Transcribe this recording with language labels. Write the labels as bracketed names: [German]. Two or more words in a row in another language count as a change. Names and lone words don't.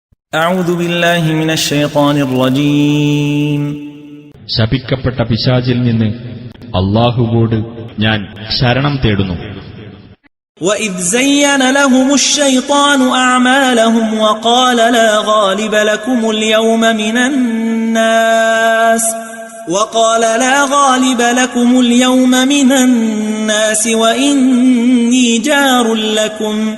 [Arabic] أعوذ بالله من الشيطان الرجيم [Malayalam] ശപിക്കപ്പെട്ട പിശാചിൽ നിന്ന് അല്ലാഹുവോട് ഞാൻ ശരണം തേടുന്നു. [Arabic] وإذ زين لهم الشيطان أعمالهم وقال لا غالب لكم اليوم من الناس وإني جار لكم